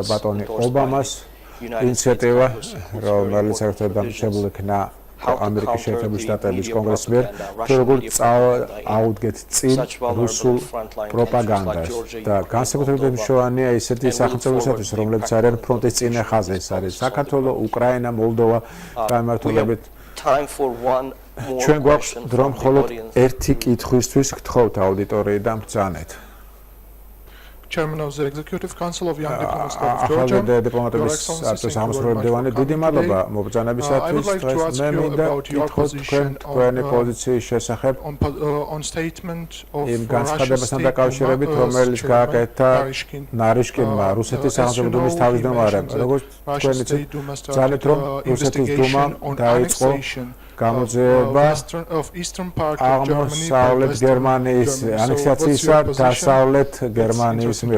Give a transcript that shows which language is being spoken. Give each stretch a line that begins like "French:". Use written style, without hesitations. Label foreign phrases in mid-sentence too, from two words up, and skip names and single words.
Georgian: ბატონი ობამას ინიციატივა რომელიც საერთოდ დამუშავებული იქნა ამერიკის შეერთებული შტატების კონგრესის მიერ თუ როგორ აუდგეთ წინ რუსულ პროპაგანდას და განსაკუთრებით მნიშვნელოვანია ისეთი სახელმწიფოებისთვის რომლებიც არიან ფრონტის წინა ხაზზე ეს არის საქართველო, უკრაინა, მოლდოვა და ამართულებით ჩვენ გვაქვს დრო მხოლოდ ერთი კითხვისთვის გთხოვთ აუდიტორიიდან ბრძანეთ
English: Chairman of the Executive Council of Young Diplomats of Georgia.
Georgian: დიდი მადლობა მობრძანებისათვის. მე მინდა გითხრათ თქვენი პოზიციის შესახებ
English: on statement of
Georgian: იმ განცხადებასთან დაკავშირებით, რომელიც გააკეთა ნარიშკინმა, რუსეთის სახელმწიფოს თავმჯდომარემ. როგორც თქვენ იცით, ძალით რომ რუსეთის დუმამ დაიწყო გამოძიება აღმოსავლეთ გერმანიის ანექსიაციისა დასავლეთ გერმანიის მიერ.